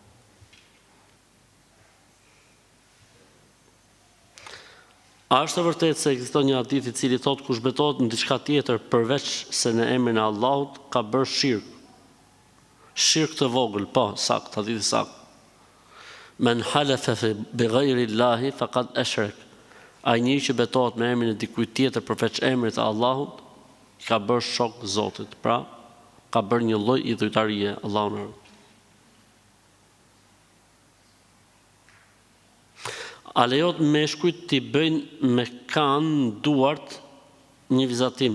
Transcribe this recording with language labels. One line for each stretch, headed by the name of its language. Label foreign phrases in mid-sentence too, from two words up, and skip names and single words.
Albanian: A është e vërtetë se ekziston një hadith i cili thotë kush betohet në diçka tjetër përveç se në emrin e Allahut ka bërë shirk. Shirk të vogël, po, sakt, hadithi sakt.
Arabic: من حلف بغير الله فقد أشرك.
Albanian: Ai njeri që betohet me emrin e dikujt tjetër përveç emrit të Allahut, ka bërë shok Zotit. Pra, ka bërë një lloj idhujtarie, Allahu na. A lejohet meshkujt t'i bëjnë me kanë duart një vizatim?